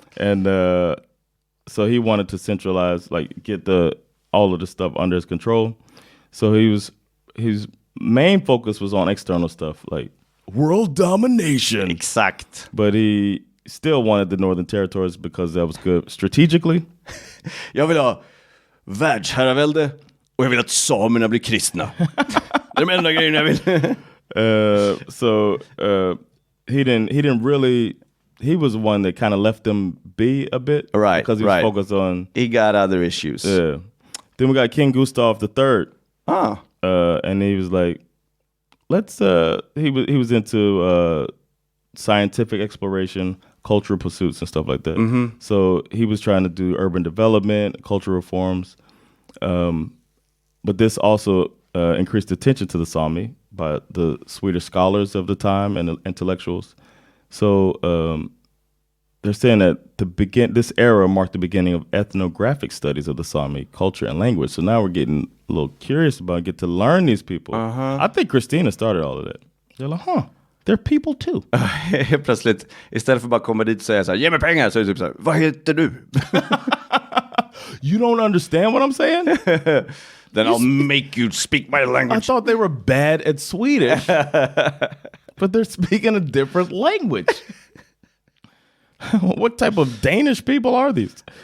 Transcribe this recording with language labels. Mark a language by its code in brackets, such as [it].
[en] And so he wanted to centralize, like get all of the stuff under his control. So his main focus was on external stuff, like world domination. [sv] Exakt. [en] But he still wanted the northern territories because that was good strategically. [sv] Jag vill ha världsherravälde och jag vill att samerna blir kristna. Det är de enda grejerna jag vill. [en] So he didn't really. He was the one that kind of left them be a bit, right? Because he was focused on. He got other issues. Yeah. Then we got King Gustav III. And he was like, let's. He was into scientific exploration, cultural pursuits, and stuff like that. So he was trying to do urban development, cultural reforms, but this also increased attention to the Sami by the Swedish scholars of the time and the intellectuals. So they're saying that this era marked the beginning of ethnographic studies of the Sami culture and language. So now we're getting a little curious get to learn these people. I think Christina started all of that. They're like, they're people too. [sv] Plötsligt, istället för bara komma dit och säga så här, ge mig pengar, så är det typ så här, vad heter du? [en] You don't understand what I'm saying? Then I'll make you speak my language. I thought they were bad at Swedish. But they're speaking a different language. What type of Danish people are these?